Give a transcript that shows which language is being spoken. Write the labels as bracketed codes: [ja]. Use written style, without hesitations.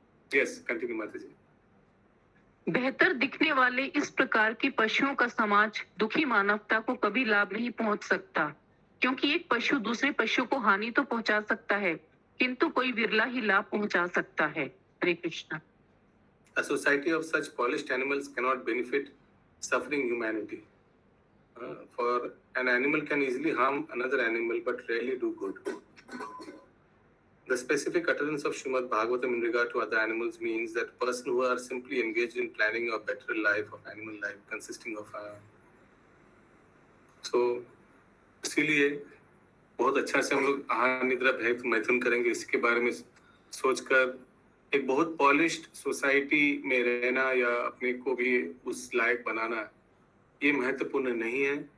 [hi] Yes, continue माता जी। बेहतर दिखने वाले इस प्रकार के पशुओं का समाज दुखी मानवता को कभी लाभ नहीं पहुंच सकता, क्योंकि एक पशु दूसरे पशु को हानि तो पहुंचा सकता है, किंतु कोई विरला ही लाभ पहुंचा सकता है। हरे Krishna. [en] A society of such polished animals cannot benefit suffering humanity. For an animal can easily harm another animal, but rarely do good. The specific utterance of Srimad Bhagavatam in regard to other animals means that person who are simply engaged in planning a better life of animal life consisting of so [hi] इसीलिए बहुत अच्छा से हम लोग आहार निद्रा भेद मैथुन करेंगे, इसके बारे में सोचकर एक बहुत पॉलिश्ड सोसाइटी में रहना या अपने को भी उस लायक बनाना, ये महत्वपूर्ण नहीं है।